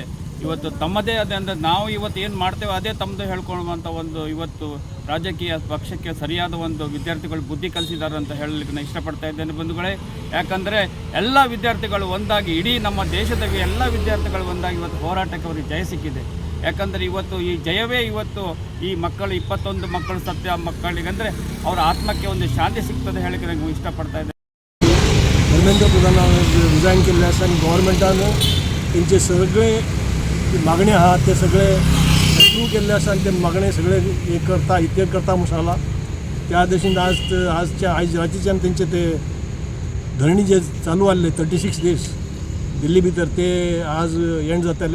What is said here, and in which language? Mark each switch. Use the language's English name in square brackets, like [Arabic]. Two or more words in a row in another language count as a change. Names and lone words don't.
[Kannada] ಇವತ್ತು ತಮ್ಮದೇ ಅದೇ ಅಂದರೆ ನಾವು ಇವತ್ತು ಏನು ಮಾಡ್ತೇವೆ ಅದೇ ತಮ್ಮದು ಹೇಳ್ಕೊಳ್ಳುವಂಥ ಒಂದು ಇವತ್ತು ರಾಜಕೀಯ ಪಕ್ಷಕ್ಕೆ ಸರಿಯಾದ ಒಂದು ವಿದ್ಯಾರ್ಥಿಗಳು ಬುದ್ಧಿ ಕಲಿಸಿದ್ದಾರೆ ಅಂತ ಹೇಳಲಿಕ್ಕೆ ನಾನು ಇಷ್ಟಪಡ್ತಾ ಇದ್ದೇನೆ ಬಂಧುಗಳೇ. ಯಾಕಂದರೆ ಎಲ್ಲ ವಿದ್ಯಾರ್ಥಿಗಳು ಒಂದಾಗಿ, ಇಡೀ ನಮ್ಮ ದೇಶದ ಎಲ್ಲ ವಿದ್ಯಾರ್ಥಿಗಳು ಒಂದಾಗಿ ಇವತ್ತು ಹೋರಾಟಕ್ಕೆ ಅವರಿಗೆ ಜಯ ಸಿಕ್ಕಿದೆ. ಯಾಕಂದರೆ ಇವತ್ತು ಈ ಜಯವೇ ಇವತ್ತು ಈ ಮಕ್ಕಳು 21 ಮಕ್ಕಳು ಸತ್ಯ ಮಕ್ಕಳಿಗೆ ಅಂದರೆ ಅವರ ಆತ್ಮಕ್ಕೆ ಒಂದು ಶಾಂತಿ ಸಿಗ್ತದೆ ಹೇಳಕ್ಕೆ ನನಗೆ [Marathi] इष्टपडता आहे. [Konkani] धर्मेंद्र प्रधान रिजायन केल्ले आसा आनी गव्हर्मेंटान तेंचे सगळे मागणी आहा ते सगळे अप्रूव केल्ले आसा आनी ते मागणे सगळे हे करता म्हणून सांगला. त्या दृश्टीन रातीच्यान तेंचे ते धरणी जे चालू आसले 36 days दिल्ली भितर ते आज एंड जातले.